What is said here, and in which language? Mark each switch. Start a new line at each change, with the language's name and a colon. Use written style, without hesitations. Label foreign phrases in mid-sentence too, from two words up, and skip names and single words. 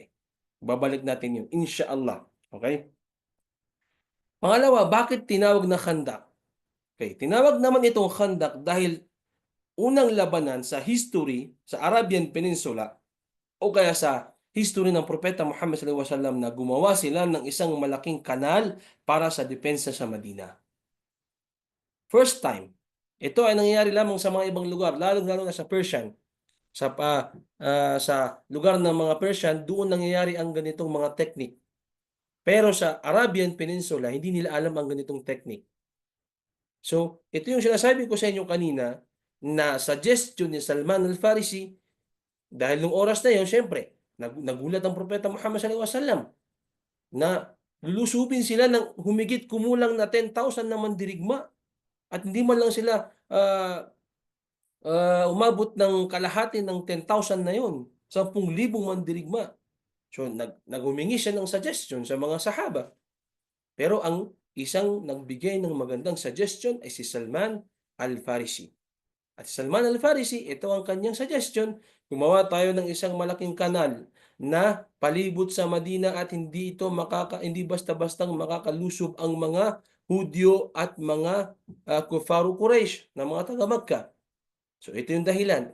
Filipino: Babalik natin yun, inshallah. Okay? Pangalawa, bakit tinawag na khandak? Okay, tinawag naman itong khandak dahil unang labanan sa history sa Arabian Peninsula o kaya sa history ng Propeta Muhammad
Arabic: صلى الله عليه وسلم
Filipino: na gumawa sila ng isang malaking kanal para sa depensa sa Madina.
English: First time.
Filipino: Ito ay nangyayari lamang sa mga ibang lugar, lalo-lalo na sa Persian. Sa lugar ng mga Persian, doon nangyayari ang ganitong mga technique. Pero sa Arabian Peninsula, hindi nila alam ang ganitong technique. So, ito yung sinasabi ko sa inyo kanina na suggestion ni Salman al-Farisi dahil nung oras na yun, syempre, nagulat ang Propeta Muhammad
Arabic: صلى الله عليه وسلم
Filipino: na lulusubin sila ng humigit kumulang na 10,000 na mandirigma at hindi man lang sila umabot ng kalahati ng 10,000 na yun, 10,000 mandirigma. So naghumingi siya ng suggestion sa mga sahaba. Pero ang isang nagbigay ng magandang suggestion ay si Salman al-Farisi. At si Salman al-Farisi, ito ang kanyang suggestion, gumawa tayo ng isang malaking kanal na palibot sa Madina at hindi basta-bastang makakalusob ang mga Hudyo at mga
Arabic: كفار قريش
Filipino: na mga taga-Makkah. So ito yung dahilan.